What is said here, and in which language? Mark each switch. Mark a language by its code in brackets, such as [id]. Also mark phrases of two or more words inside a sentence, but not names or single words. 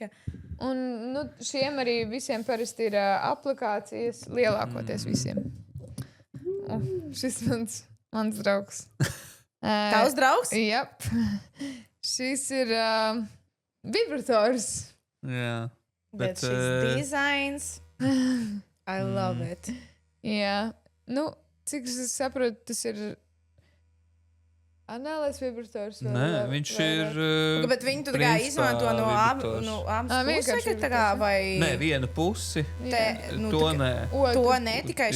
[lv] Un nu, šiem arī visiem parasti ir aplikācijas, lielākoties visiem. Šis mans draugs. Tavs draugs? Jā. Šis ir vibrators. Jā. Bet Bet, šis dizains... [en] I love it. [lv] Jā. Nu, cik es saprotu, tas ir anālais vibrators. Nē, viņš ir... Bet viņi tu tā kā principā izmanto no vibrators. abas vienkārši puses, tā kā vibrators. vai... Nē, vienu pusi. Te, nu, To tā kā- nē. To ne tikai